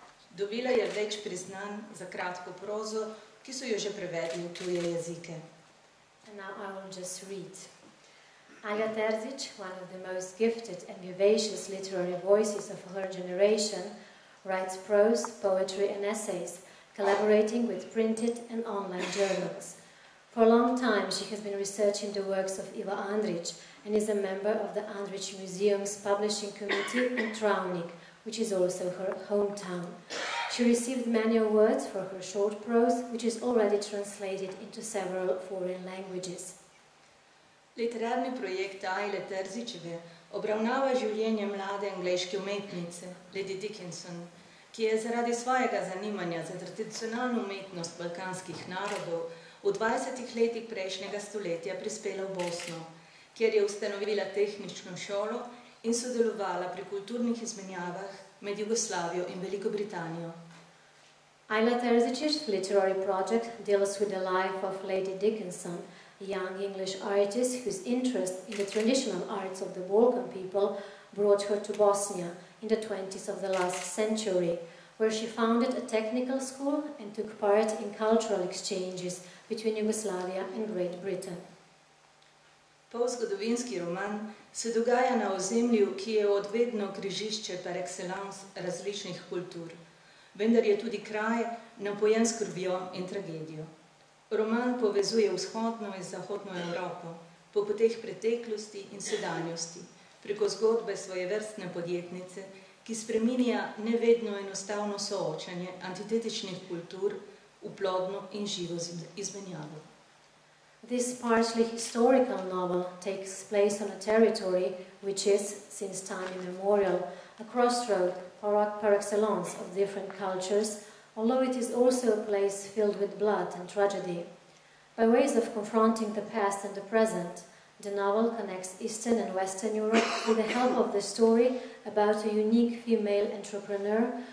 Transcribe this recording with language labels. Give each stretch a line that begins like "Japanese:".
Slovenian: Dobila je več priznanj za kratko prozo, ki so jo že prevedli v tuje jezike.
English: And now I will just read. Ajla Terzić, one of the most gifted and vivacious literary voices of her generation, writes prose, poetry and essays, collaborating with printed and online journals. For a long time she has been researching the works of Iva Andrić and is a member of the Andrić Museum's publishing committee in Travnik, which is also her hometown. She received many awards for her short prose, which is already translated into several foreign languages.
Slovenian: Literarni projekt Ajle Terzićeve obravnava življenje mlade angleške umetnice, Lady Dickinson, ki je zaradi svojega zanimanja za tradicionalno umetnost balkanskih narodov v 20 letih prejšnjega stoletja prispela v Bosno, kjer je ustanovila tehnično šolo in sodelovala pri kulturnih izmenjavah med Jugoslavijo in Veliko Britanijo.
English: Ajla Terzić's literary project deals with the life of Lady Dickinson, a young English artist whose interest in the traditional arts of the Balkan people brought her to Bosnia in the 20s of the last century, where she founded a technical school and took part in cultural exchanges between Yugoslavia and Great Britain.
Slovenian: Polzgodovinski roman se dogaja na ozemlju, ki je odvedno križišče par excellence različnih kultur, vendar je tudi kraj napojen s krvjo in tragedijo. Roman povezuje vzhodno in zahodno Evropo po poteh preteklosti in sedanjosti, preko zgodbe svojevrstne podjetnice, ki spreminja nevedno enostavno soočanje antitetičnih kultur v plodno in živo izmenjavo.
English: This partially historical novel takes place on a territory which is, since time immemorial, a crossroad par excellence of different cultures, although it is also a place filled with blood and tragedy. By ways of confronting the past and the present, the novel connects Eastern and Western Europe with the help of the story about a unique female entrepreneur